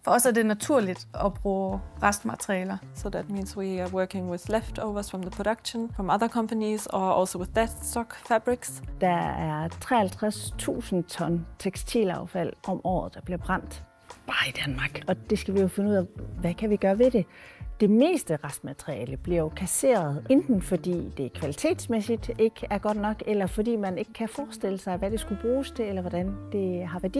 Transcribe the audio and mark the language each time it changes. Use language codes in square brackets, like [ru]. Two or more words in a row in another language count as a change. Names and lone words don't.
[da] For os er det naturligt at bruge restmaterialer. [en] So that means we are working with leftovers from the production, from other companies, or also with dead stock fabrics. [da] Der er 53.000 ton tekstilaffald om året, der bliver brændt. Bare i Danmark. Og det skal vi jo finde ud af, hvad kan vi gøre ved det? Det meste restmateriale bliver jo kasseret, enten fordi det kvalitetsmæssigt ikke er godt nok, eller fordi man ikke kan forestille sig, hvad det skulle bruges til, eller hvordan det har værdi.